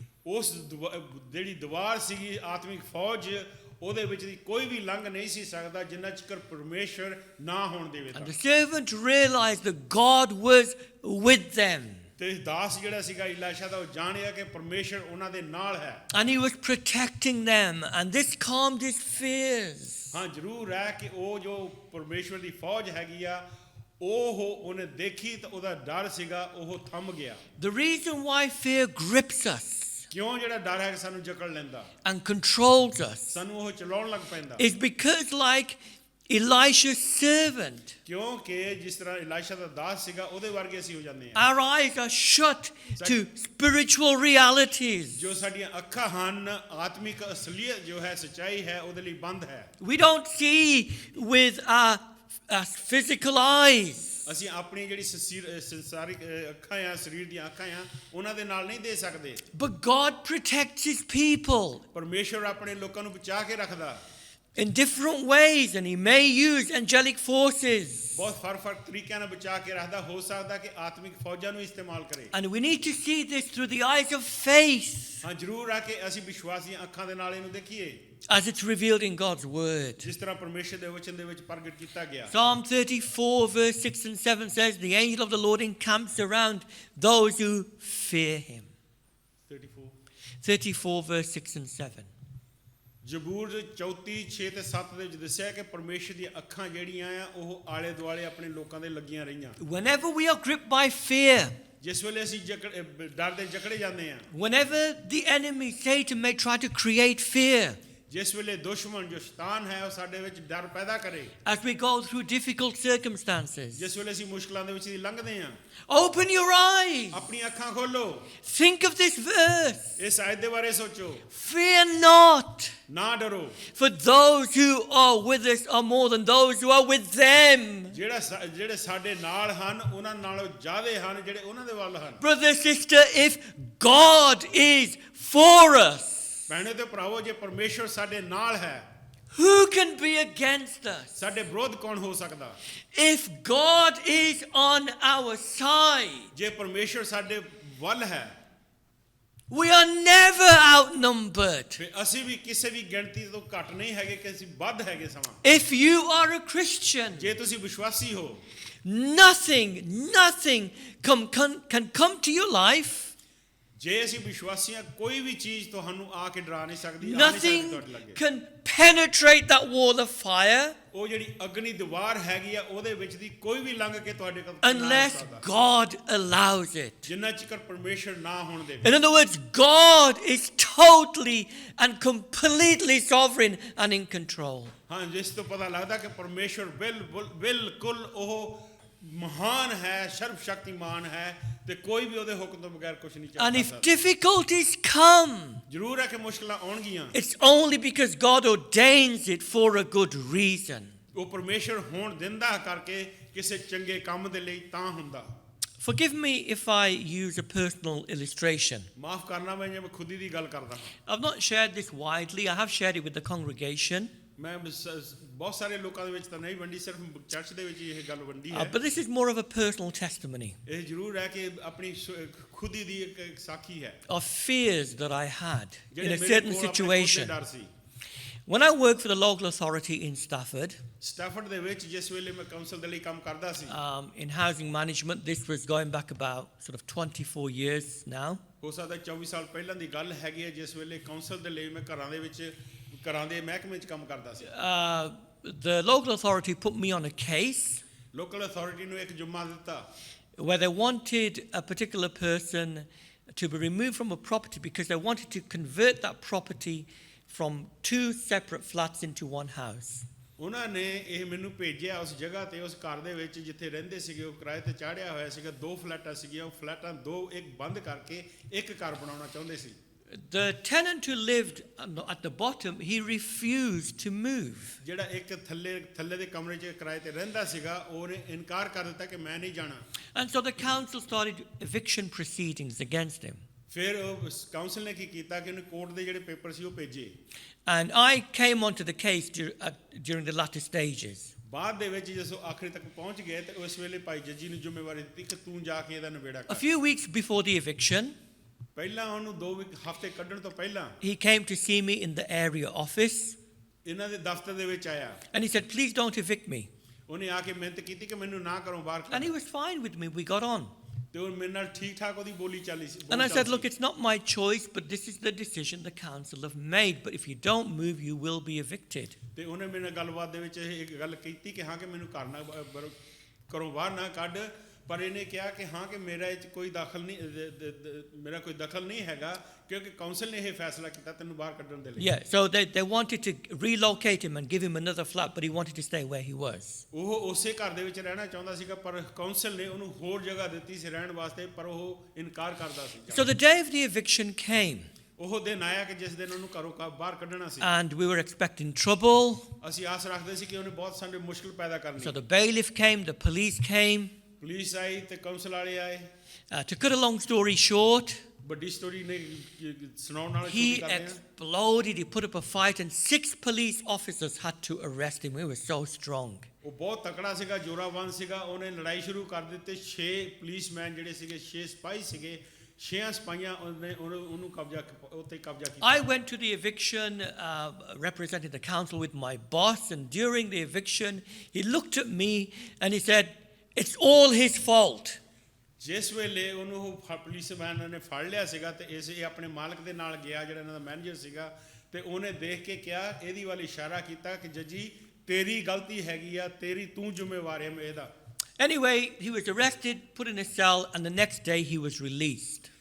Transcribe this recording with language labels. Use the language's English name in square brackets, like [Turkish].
[Punjabi] ਉਸ ਜਿਹੜੀ ਦੀਵਾਰ ਸੀਗੀ ਆਤਮਿਕ ਫੌਜ ਉਹਦੇ ਵਿੱਚ ਦੀ ਕੋਈ ਵੀ ਲੰਘ ਨਹੀਂ ਸੀ ਸਕਦਾ ਜਿੰਨਾ ਚਿਰ ਪਰਮੇਸ਼ਰ ਨਾ ਹੋਣ ਦੇਵੇ ਤਾਂ। [English] And the servant realized that God was with them. [Punjabi] ਤੇ ਦਾਸ ਜਿਹੜਾ ਸੀਗਾ ਇਲਾਸ਼ਾ ਦਾ ਉਹ ਜਾਣਿਆ ਕਿ ਪਰਮੇਸ਼ਰ ਉਹਨਾਂ ਦੇ ਨਾਲ ਹੈ। [English] And he was protecting them, and this calmed his fears. [Punjabi] ਹਾਂ ਜ਼ਰੂਰ ਹੈ ਕਿ ਉਹ ਜੋ ਪਰਮੇਸ਼ਰ ਦੀ ਫੌਜ ਹੈਗੀ ਆ ਉਹਨੇ ਦੇਖੀ ਤਾਂ ਉਹਦਾ ਡਰ ਸੀਗਾ ਉਹ ਥੰਮ ਗਿਆ। [English] The reason why fear grips us [Punjabi] ਕਿਉਂ ਜਿਹੜਾ ਡਰ ਹੈ ਸਾਨੂੰ ਜਕੜ ਲੈਂਦਾ [English] and controls us [Punjabi] ਸਾਨੂੰ ਉਹ ਚਲਾਉਣ ਲੱਗ ਪੈਂਦਾ [English] is because, like Elisha's servant, [Punjabi] ਕਿਉਂਕਿ ਜਿਸ ਤਰ੍ਹਾਂ ਇਲਾਸ਼ਾ ਦਾ ਦਾਸ ਸੀਗਾ ਉਹਦੇ ਵਰਗੇ ਅਸੀਂ ਹੋ ਜਾਂਦੇ ਹਾਂ। [English] our eyes are shut to spiritual realities. [Punjabi] ਜੋ ਸਾਡੀਆਂ ਅੱਖਾਂ ਹਨ ਆਤਮਿਕ ਅਸਲੀਅਤ ਜੋ ਹੈ ਸੱਚਾਈ ਹੈ ਉਹਦੇ ਲਈ ਬੰਦ ਹੈ। [English] We don't see with our physical eyes. [Punjabi] ਅਸੀਂ ਆਪਣੀ ਜਿਹੜੀ ਸੰਸਾਰਿਕ ਅੱਖਾਂ ਆ ਸਰੀਰ ਦੀਆਂ ਅੱਖਾਂ ਆ ਉਹਨਾਂ ਦੇ ਨਾਲ ਨਹੀਂ ਦੇ ਸਕਦੇ। [English] But God protects his people [Punjabi] ਪਰਮੇਸ਼ਰ ਆਪਣੇ ਲੋਕਾਂ ਨੂੰ ਬਚਾ ਕੇ ਰੱਖਦਾ [English] in different ways, and he may use angelic forces. [Punjabi] ਬਹੁਤ ਫਰਕ ਤਰੀਕਿਆਂ ਨਾਲ ਬਚਾ ਕੇ ਰੱਖਦਾ ਹੋ ਸਕਦਾ ਕਿ ਆਤਮਿਕ ਫੌਜਾਂ ਨੂੰ ਇਸਤੇਮਾਲ ਕਰੇ। [English] And we need to see this through the eyes of faith [Punjabi] ਹਾਂ ਜ਼ਰੂਰ ਆ ਕਿ ਅਸੀਂ ਵਿਸ਼ਵਾਸੀਆਂ ਅੱਖਾਂ ਦੇ ਨਾਲ ਇਹਨੂੰ ਦੇਖੀਏ [English] as it's revealed in God's word. [Punjabi] ਜਿਸ ਤਰ੍ਹਾਂ ਪਰਮੇਸ਼ਰ ਦੇ ਵਚਨ ਦੇ ਵਿੱਚ ਪ੍ਰਗਟ ਕੀਤਾ ਗਿਆ। [English] Psalm 34 verse 6 and 7 says, the angel of the Lord encamps around those who fear him. 34 34, verse 6 and 7. [Punjabi] ਜ਼ਬੂਰ 34 6 ਤੇ 7 ਦੇ ਵਿੱਚ ਦੱਸਿਆ ਕਿ ਪਰਮੇਸ਼ਰ ਦੀਆਂ ਅੱਖਾਂ ਜਿਹੜੀਆਂ ਆ ਉਹ ਆਲੇ ਦੁਆਲੇ ਆਪਣੇ ਲੋਕਾਂ ਦੇ ਲੱਗੀਆਂ ਰਹੀਆਂ। [English] Whenever we are gripped by fear, [Punjabi] ਜਿਸ ਵੇਲੇ ਅਸੀਂ ਡਰ ਦੇ ਜਕੜੇ ਜਾਂਦੇ ਆ, [English] whenever the enemy, Satan, may try to create fear, [Punjabi] ਜਿਸ ਵੇਲੇ ਦੁਸ਼ਮਣ ਜੋ ਸ਼ੈਤਾਨ ਹੈ ਉਹ ਸਾਡੇ ਵਿੱਚ ਡਰ ਪੈਦਾ ਕਰੇ, [English] as we go through difficult circumstances, [Punjabi] ਜਿਸ ਵੇਲੇ ਅਸੀਂ ਮੁਸ਼ਕਲਾਂ ਦੇ ਵਿੱਚ ਦੀ ਲੰਘਦੇ ਆ, [English] open your eyes. [Punjabi] ਆਪਣੀ ਅੱਖਾਂ ਖੋਲੋ, [English] Think of this verse. [Punjabi] ਇਸ ਆਇਤ ਦੇ ਬਾਰੇ ਸੋਚੋ, [English] Fear not, [Punjabi] ਨਾ ਡਰੋ, [English] for those who are with us are more than those who are with them. [Punjabi] ਜਿਹੜੇ ਸਾਡੇ ਨਾਲ ਹਨ ਉਹਨਾਂ ਨਾਲੋਂ ਜ਼ਿਆਦੇ ਹਨ ਜਿਹੜੇ ਉਹਨਾਂ ਦੇ ਵੱਲ ਹਨ। [English] Brother, sister, if God is for us, [Punjabi] ਭੈਣੋ ਤੇ ਭਰਾਵੋ, ਜੇ ਪਰਮੇਸ਼ਰ ਸਾਡੇ ਨਾਲ ਹੈ, [English] who can be against us? [Punjabi] ਸਾਡੇ ਵਿਰੋਧ ਕੌਣ ਹੋ ਸਕਦਾ? [English] If God is on our side, [Punjabi] ਜੇ ਪਰਮੇਸ਼ਰ ਸਾਡੇ ਵੱਲ ਹੈ, [English] we are never outnumbered. [Punjabi] ਫਿਰ ਅਸੀਂ ਵੀ ਕਿਸੇ ਵੀ ਗਿਣਤੀ ਤੋਂ ਘੱਟ ਨਹੀਂ ਹੈਗੇ ਕਿ ਅਸੀਂ ਵੱਧ ਹੈਗੇ ਸਮਾਂ। [English] If you are a Christian, [Punjabi] ਜੇ ਤੁਸੀਂ ਵਿਸ਼ਵਾਸੀ ਹੋ, [English] nothing can come to your life. [Punjabi] ਜੇ ਅਸੀਂ ਵਿਸ਼ਵਾਸੀ ਹਾਂ, ਕੋਈ ਵੀ ਚੀਜ਼ ਤੁਹਾਨੂੰ ਆ ਕੇ ਡਰਾ ਨਹੀਂ ਸਕਦੀ, ਆ ਨਹੀਂ ਸਕਦੀ [English] Nothing [Punjabi] ਤੁਹਾਡੇ ਲੱਗੇ। [English] can penetrate that wall of fire [Punjabi] ਉਹ ਜਿਹੜੀ ਅਗਨੀ ਦੀਵਾਰ ਹੈਗੀ ਆ ਉਹਦੇ ਵਿੱਚ ਦੀ ਕੋਈ ਵੀ ਲੰਘ ਕੇ ਤੁਹਾਡੇ ਕੋਲ ਨਾ ਆ [English] unless [Punjabi] ਸਕਦਾ, [English] God allows it. [Punjabi] ਜਿੰਨਾ ਚਿਰ ਪਰਮੇਸ਼ਰ ਨਾ ਹੋਣ ਦੇਵੇ। [English] In other words, God is totally and completely sovereign and in control. [Punjabi] ਹਾਂ, ਜਿਸ ਤੋਂ ਪਤਾ ਲੱਗਦਾ ਕਿ ਪਰਮੇਸ਼ਰ ਬਿਲਕੁਲ ਉਹ ਮਹਾਨ ਹੈ, ਸਰਬ ਸ਼ਕਤੀਮਾਨ ਹੈ ਤੇ ਕੋਈ ਵੀ ਉਹਦੇ ਹੁਕਮ ਤੋਂ ਬਗੈਰ ਕੁਝ ਨਹੀਂ [English] And [Punjabi] ਕਰ [English] if [Punjabi] ਸਕਦਾ। [English] difficulties come, [Punjabi] ਜ਼ਰੂਰ ਹੈ ਕਿ ਮੁਸ਼ਕਲਾਂ ਆਉਣਗੀਆਂ, [English] it's only because God ordains it for a good reason. [Punjabi] ਉਹ ਪਰਮੇਸ਼ਰ ਹੋਣ ਦਿੰਦਾ ਕਰਕੇ ਕਿਸੇ ਚੰਗੇ ਕੰਮ ਦੇ ਲਈ ਤਾਂ ਹੁੰਦਾ। [English] Forgive me if I use a personal illustration. [Punjabi] ਮਾਫ ਕਰਨਾ ਮੈਂ ਜੇ ਮੈਂ ਖੁਦੀ ਦੀ ਗੱਲ ਕਰਦਾ ਹਾਂ। [English] I've not shared this widely. I have shared it with the congregation. [Punjabi] ਮੈਂ ਬਹੁਤ ਸਾਰੇ ਲੋਕਾਂ ਦੇ ਵਿੱਚ ਤਾਂ ਨਹੀਂ ਵੰਡੀ, ਸਿਰਫ ਚਰਚ ਦੇ ਵਿੱਚ ਇਹ ਗੱਲ ਵੰਡੀ ਹੈ। [English] But this is more of a personal testimony [Punjabi] ਇਹ ਜ਼ਰੂਰ ਹੈ ਕਿ ਆਪਣੀ ਖੁਦੀ ਦੀ ਇੱਕ ਸਾਖੀ ਹੈ [English] of fears that I had in [Punjabi] ਜਿਹੜੇ [English] a [Punjabi] ਮੇਰੇ [English] certain [Punjabi] ਕੋਲ ਆਪਣੇ ਖੁਦ ਦੇ [English] situation. [Punjabi] ਡਰ ਸੀ। [English] When I worked for the local authority in Stafford, [Punjabi] ਸਟੈਫਰਡ ਦੇ ਵਿੱਚ ਜਿਸ ਵੇਲੇ ਮੈਂ ਕਾਉਂਸਲ ਦੇ ਲਈ ਕੰਮ ਕਰਦਾ ਸੀ, [English] in housing management, this was going back about sort of 24 years now. [Punjabi] ਹੋ ਸਕਦਾ 24 ਸਾਲ ਪਹਿਲਾਂ ਦੀ ਗੱਲ ਹੈਗੀ ਹੈ, ਜਿਸ ਵੇਲੇ ਕਾਉਂਸਲ ਦੇ ਲਈ ਮੈਂ ਘਰਾਂ ਦੇ ਵਿੱਚ ਘਰਾਂ ਦੇ ਮਹਿਕਮੇ 'ਚ ਕੰਮ ਕਰਦਾ ਸੀ। [English] The local authority put me on a case [Punjabi] local authority ਨੂੰ ਇੱਕ ਜੁਮਾ ਦਿੱਤਾ [English] where they wanted a particular person to be removed from a property because they wanted to convert that property from 2 separate flats into one house. [Punjabi] ਉਹਨਾਂ ਨੇ ਇਹ ਮੈਨੂੰ ਭੇਜਿਆ ਉਸ ਜਗ੍ਹਾ ਤੇ, ਉਸ ਘਰ ਦੇ ਵਿੱਚ ਜਿੱਥੇ ਰਹਿੰਦੇ ਸੀਗੇ, ਉਹ ਕਿਰਾਏ ਤੇ ਚਾੜਿਆ ਹੋਇਆ ਸੀਗਾ, 2 ਫਲੈਟਾਂ ਸੀਗੀਆਂ, ਉਹ ਫਲੈਟਾਂ 2 ਇੱਕ ਬੰਦ ਕਰਕੇ ਇੱਕ ਘਰ ਬਣਾਉਣਾ ਚਾਹੁੰਦੇ ਸੀ। [English] The tenant who lived at the bottom, he refused to move. [Punjabi] ਜਿਹੜਾ ਇੱਕ ਥੱਲੇ ਦੇ ਕਮਰੇ 'ਚ ਕਿਰਾਏ ਤੇ ਰਹਿੰਦਾ ਸੀਗਾ, ਉਹਨੇ ਇਨਕਾਰ ਕਰ ਦਿੱਤਾ ਕਿ ਮੈਂ ਨਹੀਂ ਜਾਣਾ। [English] And so the council started eviction proceedings against him. [Punjabi] ਫਿਰ ਉਹ ਕਾਉਂਸਲ ਨੇ ਕੀ ਕੀਤਾ ਕਿ ਉਹਨੇ ਕੋਰਟ ਦੇ ਜਿਹੜੇ ਪੇਪਰ ਸੀ ਉਹ ਭੇਜੇ। [English] And I came onto the case during the latter stages. [Punjabi] ਬਾਅਦ ਦੇ ਵਿੱਚ ਜਦੋਂ ਆਖਰੀ ਤੱਕ ਪਹੁੰਚ ਗਏ ਤੇ ਉਸ ਵੇਲੇ ਭਾਈ ਜੱਜੀ ਨੂੰ ਜ਼ਿੰਮੇਵਾਰੀ ਦਿੱਤੀ ਕਿ ਤੂੰ ਜਾ ਕੇ ਇਹਦਾ ਨਿਬੇੜਾ [English] A [Punjabi] ਕਰ। [English] few weeks before the eviction, [Punjabi] ਪਹਿਲਾਂ ਉਹਨੂੰ 2 ਹਫ਼ਤੇ ਕੱਢਣ ਤੋਂ ਪਹਿਲਾਂ [English] he came to see me in the area office [Punjabi] ਇਹਨਾਂ ਦੇ ਦਫ਼ਤਰ ਦੇ ਵਿੱਚ ਆਇਆ। [English] and he said, "Please don't evict me." [Punjabi] ਉਹਨੇ ਆ ਕੇ ਮਿਹਨਤ ਕੀਤੀ ਕਿ ਮੈਨੂੰ ਨਾ ਕਰੋ ਬਾਹਰ [English] And he was fine with me. We got on. [Punjabi] ਤੇ ਉਹ ਮੇਰੇ ਨਾਲ ਠੀਕ ਠਾਕ ਉਹਦੀ ਬੋਲੀ ਚੱਲੀ ਸੀ। [English] And I said, "Look, it's not my choice, but this is the decision the council have made. But if you don't move, you will be evicted." [Punjabi] ਤੇ ਉਹਨੇ ਮੇਰੇ ਨਾਲ ਗੱਲਬਾਤ ਦੇ ਵਿੱਚ ਇਹ ਗੱਲ ਕੀਤੀ ਕਿ ਹਾਂ ਕਿ ਮੈਨੂੰ ਘਰ ਨਾ ਘਰੋਂ ਬਾਹਰ ਨਾ ਕੱਢ, ਪਰ ਇਹਨੇ ਕਿਹਾ ਕਿ ਹਾਂ ਕਿ ਮੇਰਾ ਇਹ 'ਚ ਕੋਈ ਦਖਲ ਨਹੀਂ, ਮੇਰਾ ਕੋਈ ਦਖਲ ਨਹੀਂ ਹੈਗਾ ਕਿਉਂਕਿ ਕਾਉਂਸਲ ਨੇ ਇਹ ਫੈਸਲਾ ਕੀਤਾ ਤੈਨੂੰ ਬਾਹਰ ਕੱਢਣ ਦੇ ਲਈ। [English] Yeah, so they wanted to relocate him and give him another flat, but he wanted to stay where he was. [Punjabi] ਉਹ ਉਸੇ ਘਰ ਦੇ ਵਿੱਚ ਰਹਿਣਾ ਚਾਹੁੰਦਾ ਸੀਗਾ, ਪਰ ਕਾਉਂਸਲ ਨੇ ਉਹਨੂੰ ਹੋਰ ਜਗ੍ਹਾ ਦਿੱਤੀ ਸੀ ਰਹਿਣ ਵਾਸਤੇ, ਪਰ ਉਹ ਇਨਕਾਰ ਕਰਦਾ ਸੀ। [English] So the day of the eviction came, [Punjabi] ਉਹ ਦਿਨ ਆਇਆ ਕਿ ਜਿਸ ਦਿਨ ਉਹਨੂੰ ਘਰੋਂ ਬਾਹਰ ਕੱਢਣਾ ਸੀ। [English] and we were expecting trouble. [Punjabi] ਅਸੀਂ ਆਸ ਰੱਖਦੇ ਸੀ ਕਿ ਉਹਨੇ ਬਹੁਤ ਸਾਰੇ ਮੁਸ਼ਕਲ ਪੈਦਾ ਕਰਨੀ। [English] So the bailiff came, the police came. [Punjabi] Police ਆਈ ਤੇ ਕਾਉਂਸਲ ਵਾਲੇ ਆਏ। [English] To cut a long story short, [Punjabi] ਵੱਡੀ ਸਟੋਰੀ ਨੇ ਸੁਣਾਉਣ ਨਾਲ [English] he [Punjabi] ਸ਼ੁਰੂ ਕਰਦੇ ਹਾਂ। [English] exploded, he put up a fight, and 6 police officers had to arrest him. We were so strong. [Punjabi] ਉਹ ਬਹੁਤ ਤਕੜਾ ਸੀਗਾ, ਜੋਰਾਵਰ ਸੀਗਾ, ਉਹਨੇ ਲੜਾਈ ਸ਼ੁਰੂ ਕਰ ਦਿੱਤੀ। 6 ਪੁਲਿਸਮੈਨ ਜਿਹੜੇ ਸੀਗੇ, 6 ਸਿਪਾਹੀ ਸੀਗੇ, 6 ਸਿਪਾਹੀਆਂ ਉਹਨੂੰ ਕਬਜ਼ਾ ਕੀਤਾ। [English] I went to the eviction, representing the council with my boss, and during the eviction, he looked at me and he said, "It's all his fault." [Punjabi] ਜਿਸ ਵੇਲੇ ਉਹਨੂੰ ਪੁਲਿਸ ਮੈਨ ਨੇ ਫੜ ਲਿਆ ਸੀਗਾ ਤੇ ਇਹ ਆਪਣੇ ਮਾਲਕ ਦੇ ਨਾਲ ਗਿਆ ਜਿਹੜਾ ਇਹਨਾਂ ਦਾ ਮੈਨੇਜਰ ਸੀਗਾ ਤੇ ਉਹਨੇ ਦੇਖ ਕੇ ਕਿਹਾ ਇਹਦੀ ਵੱਲ ਇਸ਼ਾਰਾ ਕੀਤਾ ਕਿ ਜੱਜੀ ਤੇਰੀ ਗਲਤੀ ਹੈਗੀ ਆ ਤੇਰੀ ਤੂੰ ਜ਼ਿੰਮੇਵਾਰ ਹੈ ਇਹਦਾ [English] Anyway, he was arrested, put in a cell, and the next day he was released.